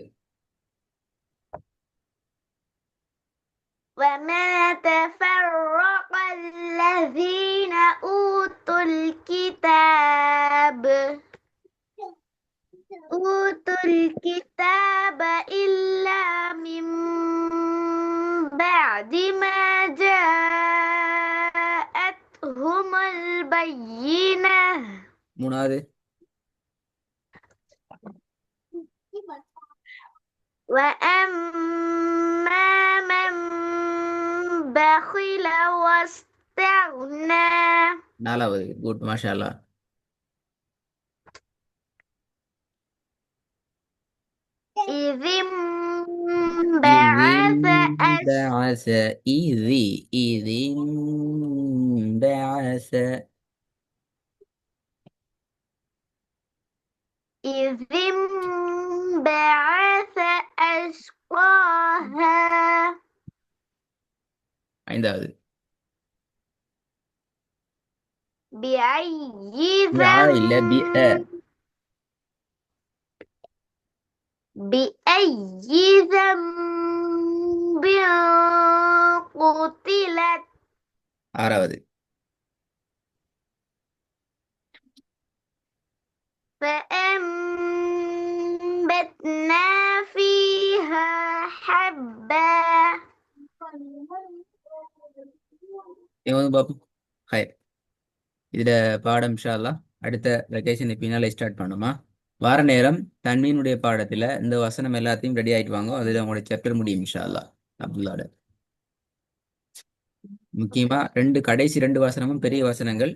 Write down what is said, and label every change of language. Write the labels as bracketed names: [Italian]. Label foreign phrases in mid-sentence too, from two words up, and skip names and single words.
[Arabic] وما تفرق الذين أوتوا الكتاب إلا من بعد ما جاءتهم البينة. [Tamil] மூணாவது. [Arabic] وأما من بخل واستغنى. [Tamil] நாலாவது. குட் [Arabic] ما شاء الله. إذ إذ انبعث انبعث. إذ انبعث. إذ انبعث أشقاها. [Tamil] ஐந்தாவது. [Arabic] بأي [Tamil] இல்ல பி [Arabic] ذنب بأي ذنب قتلت. [Tamil] ஆறாவது. [Arabic] فأنبتنا فيها حبا. [Tamil] இவங்க பாப்போம். ஹை. இதுல பாடம் [Arabic] إن شاء الله [Tamil] அடுத்த வெக்கேஷன் பின்னால ஸ்டார்ட் பண்ணுமா? வார நேரம் தன்மீனுடைய பாடத்துல இந்த வசனம் எல்லாத்தையும் ரெடி ஆயிட்டு வாங்க. அதுல உங்களோட சாப்டர் முடியும் [Arabic] إن شاء الله. [Tamil] அப்துல்லாட முக்கியமா கடைசி ரெண்டு வசனமும் பெரிய வசனங்கள்.